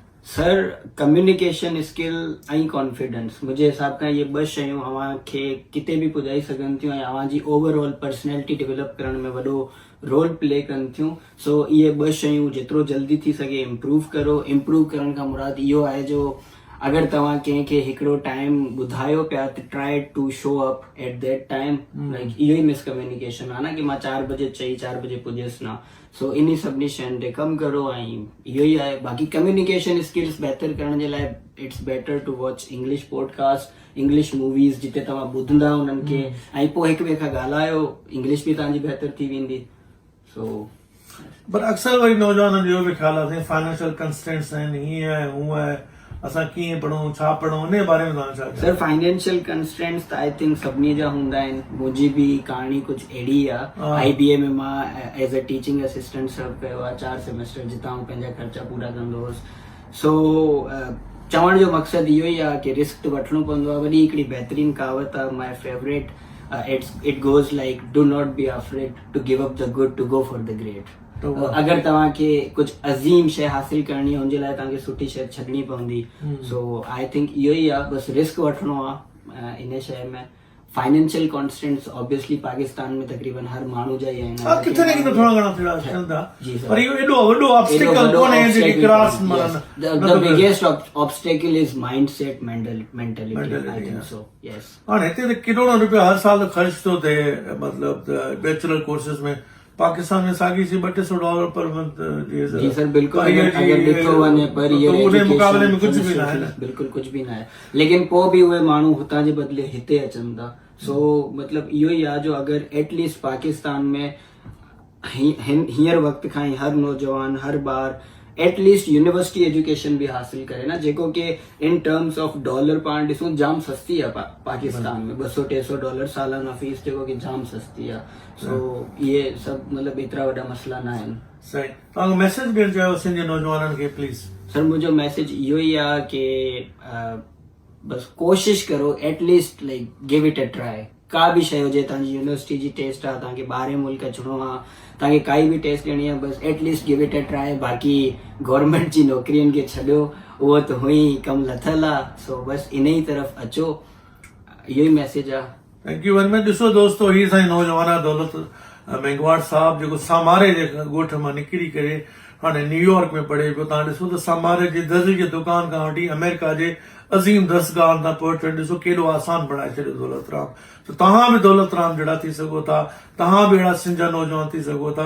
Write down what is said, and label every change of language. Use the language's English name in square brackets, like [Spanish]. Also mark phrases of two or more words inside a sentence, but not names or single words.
[Sindhi] सर [English] communication skill [Sindhi] ऐं कॉन्फिडेंस मुंहिंजे हिसाब खां इहे ॿ शयूं अव्हांखे किथे बि पुॼाई सघनि थियूं ऐं अव्हांजी [English] overall personality develop [Sindhi] करण में वॾो [English] role play [Sindhi] कनि थियूं सो इहे ॿ शयूं जेतिरो जल्दी थी सघे इम्प्रूव करो इम्प्रूव करण खां मुराद इहो आहे जो अगरि तव्हां कंहिंखे हिकिड़ो टाइम ॿुधायो पिया त [English] try to show up at that time like [Sindhi] इहो ई मिसकम्युनिकेशन आहे न कि मां 4 बजे चई 4 बजे पुॼियसि न सो इन सभिनी शयुनि ते कमु करो ऐं इहो ई आहे बाक़ी [English] communication skills [Sindhi] बहितर करण जे लाइ [English] it's better to watch English podcast English movies [Sindhi] जिते तव्हां ॿुधंदा उन्हनि खे ऐं पोइ हिक ॿिए खां ॻाल्हायो इंग्लिश बि तव्हांजी बहितर थी वेंदी सो पर अक्सर वरी नौजवाननि जो बि ख़्याल आहे [English] financial constants [Sindhi] आहिनि हीअं आहे हूअं आहे असां कीअं पढ़ूं छा पढ़ूं उन जे बारे में तव्हां छा सर [English] financial constraints [Sindhi] त [English] I think [Sindhi] सभिनी जा हूंदा आहिनि मुंहिंजी बि कहाणी कुझु अहिड़ी आहे IBA में मां [English] as a teaching assistant [Sindhi] सर्व कयो आहे 4 सेमेस्टर जितां आउं पंहिंजा ख़र्चा पूरा कंदो हुउसि सो चवण जो मक़सदु इहो ई आहे कि रिस्क त वठिणो पवंदो आहे वॾी हिकिड़ी बहितरीन कहावत आहे [English] my favorite it goes like do not be afraid to give up the good to go for the great [Sindhi] अगरि तव्हांखे कुझु अज़ीम शइ हासिल करणी आहे हुनजे लाइ तव्हांखे सुठी शइ छॾणी पवंदी सो [English] I think [Sindhi] इहो ई आहे बसि रिस्क वठिणो आहे इन शइ में [English] financial constants obviously [Sindhi] पाकिस्तान में तकरीबन हर माण्हू जा ई आहिनि किथे न किथे थोड़ा घणा थियण था पर इहो एॾो वॾो ऑब्स्टेकल कोन्हे जेकी क्रॉस [English] the biggest obstacle is mindset mentality I think so yes [Sindhi] हाणे हिते त करोड़ों रुपया हर साल ख़र्च थो थिए मतिलबु [English] bachelor courses [Sindhi] में पाकिस्तान में साॻी सी $200 [English] per month [Sindhi] जी सर बिल्कुल अगर ॾिठो वञे पर उन मुक़ाबले में कुझु बि न आहे बिल्कुल कुझु बि न आहे लेकिन पोइ बि उहे माण्हू हुतां जे बदिले हिते अचनि था सो मतिलबु इहो ई आहे जो अगरि एटलीस्ट पाकिस्तान में हींअर वक़्त खां ई हर नौजवान हर ॿार एटलीस्ट [English] university education [Sindhi] भी हासिल करे ना, जेको के [English] in terms of dollar [Sindhi] पाण ॾिसूं जाम सस्ती आहे पाकिस्तान में, $200-300 सालाना फीस जेको कि जाम सस्ती आहे। सो ये सब मतलब एतिरा वॾा मसला न आहिनि। सही, तव्हांजो मैसेज ॾियणु चाहियो सिंधी नौजवाननि खे प्लीज़। सर मुंहिंजो मैसेज इहो ई आहे कि बस कोशिश करो, [English] at least like give it a try. [Sindhi] का बि शइ हुजे, तव्हांजी यूनिवर्सिटी जी टेस्ट आहे, तव्हांखे ॿाहिरि मुल्क अचिणो आहे, तव्हांखे काई बि टेस्ट ॾियणी आहे, बस [English] at least give it a try. [Sindhi] बाक़ी गवर्नमेंट जी नौकिरियुनि खे छॾियो, उहो त हुई कमु लथल आहे। सो बस इन ई तरफ़ अचो, इहो ई मैसेज आहे। [English] thank you very much. [Sindhi] ॾिसो दोस्तो, ही साईं नौजवान आहे दौलत मेघवार साहब, जेको सामारे जे ॻोठ मां निकिरी करे हाणे न्यूयॉर्क में पढ़े पियो। तव्हां ॾिसो त सामारे जे दर्जी जे दुकान खां वठी अमेरिका जे अज़ीम दर्सगाह तां पहुचणु ॾिसो केॾो आसान बणाए छॾियो दौलत राम। त तव्हां बि दौलत राम जहिड़ा थी सघो था, तव्हां बि अहिड़ा सिंजा नौजवान थी सघो था।